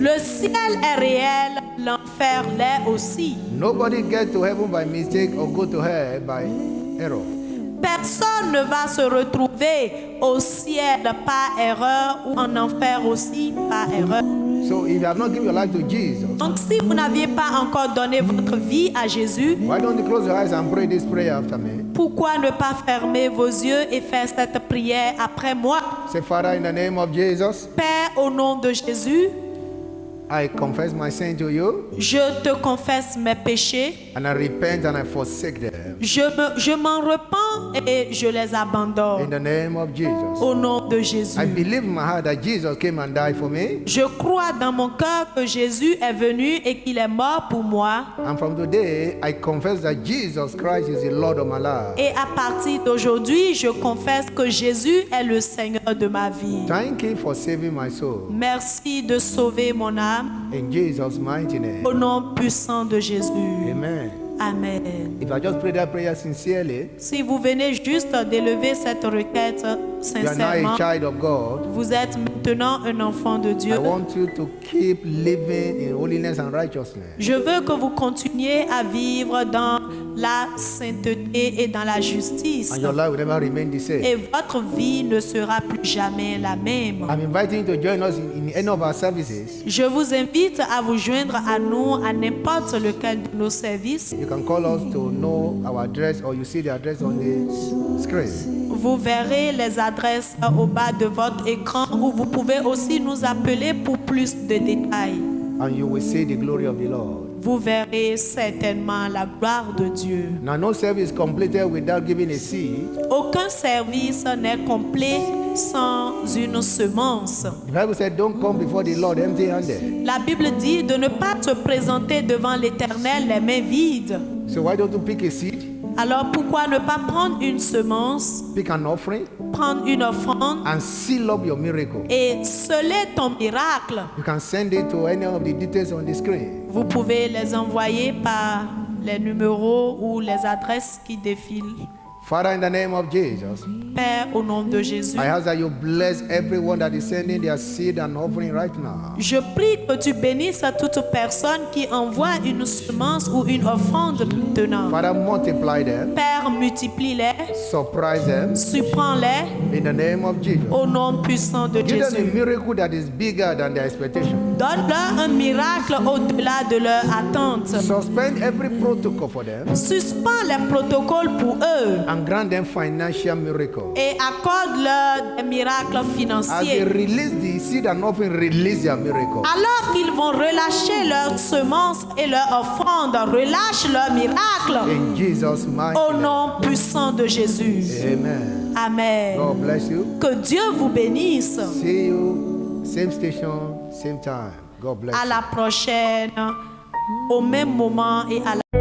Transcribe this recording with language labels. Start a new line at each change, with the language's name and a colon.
French: Le ciel est réel, l'enfer l'est aussi.
English: Nobody gets to heaven by mistake or go to hell by error.
French: Personne ne va se retrouver au ciel par erreur ou en enfer aussi par erreur.
English: So if you have not given your life to Jesus,
French: Donc si vous n'aviez pas encore donné votre vie à Jésus,
English: why don't you close your eyes and pray this prayer after me?
French: pourquoi ne pas fermer vos yeux et faire cette prière après moi?
English: Say, Father, in the name of Jesus,
French: Père, au nom de Jésus,
English: I confess my sin to you
French: je te confesse mes péchés.
English: and I repent and I forsake them.
French: Je m'en repens et je les abandonne.
English: In the name of Jesus.
French: Au nom de Jésus.
English: I believe in my heart that Jesus came and died for me.
French: Je crois dans mon cœur que Jésus est venu et qu'il est mort pour moi.
English: And from today, I confess that Jesus Christ is the Lord of my life.
French: Et à partir d'aujourd'hui, je confesse que Jésus est le Seigneur de ma vie.
English: Thank you for saving my soul.
French: Merci de sauver mon âme.
English: In Jesus' mighty name.
French: Au nom puissant de Jésus.
English: Amen.
French: Amen.
English: If I just pray that prayer sincerely,
French: Si vous venez juste d'élever cette requête
English: you are now
French: sincèrement,
English: a child of God.
French: vous êtes maintenant un enfant de Dieu.
English: I want you to keep living in holiness and righteousness.
French: Je veux que vous continuiez à vivre dans la sainteté et dans la justice.
English: And your life will never remain the same.
French: Et votre vie ne sera plus jamais la même.
English: I'm inviting you to join us in any of our services.
French: Je vous invite à vous joindre à nous à n'importe lequel de nos services.
English: You can call us to know our address, or you see the address on the screen.
French: Vous verrez les adresses au bas de votre écran où vous pouvez aussi nous appeler pour plus de détails.
English: And you will see the glory of the Lord.
French: Vous verrez certainement la gloire de Dieu.
English: Now, no service is completed without giving a seed.
French: Aucun service n'est complet sans une semence.
English: The Bible said, don't come before the Lord empty-handed.
French: La Bible dit de ne pas te présenter devant l'Éternel les mains vides.
English: So why don't you pick a seed,
French: Alors pourquoi ne pas prendre une semence,
English: pick an offering,
French: prendre une offrande
English: and seal up your miracle?
French: et sceller ton miracle?
English: You can send it to any of the details on the screen.
French: Vous pouvez les envoyer par les numéros ou les adresses qui défilent.
English: Father, in the name of Jesus,
French: Père, au nom de Jésus,
English: I ask that you bless everyone that is sending their seed and offering right now.
French: je prie que tu bénisses à toute personne qui envoie une semence ou une offrande maintenant.
English: Father, multiply them,
French: Père, multiplie-les,
English: surprise them,
French: surprends-les
English: in the name of Jesus.
French: au nom puissant de
English: Give them a
French: Jésus.
English: miracle that is bigger than their expectation.
French: Donne-leur un miracle au-delà de leur attente.
English: Suspend every protocol for them
French: Suspends les protocoles pour eux
English: and grant them financial miracle.
French: et accorde-leur des miracles
English: As they
French: financiers.
English: release the seed and offering, release their miracle.
French: Alors qu'ils vont relâcher leurs semences et leurs offrandes, relâche leurs miracles
English: In Jesus' mighty
French: au
English: name.
French: nom puissant de Jésus.
English: Amen.
French: Amen.
English: God bless you.
French: Que Dieu vous bénisse.
English: See you, same station, same time. God bless
French: À
English: you.
French: la prochaine, au même moment et à la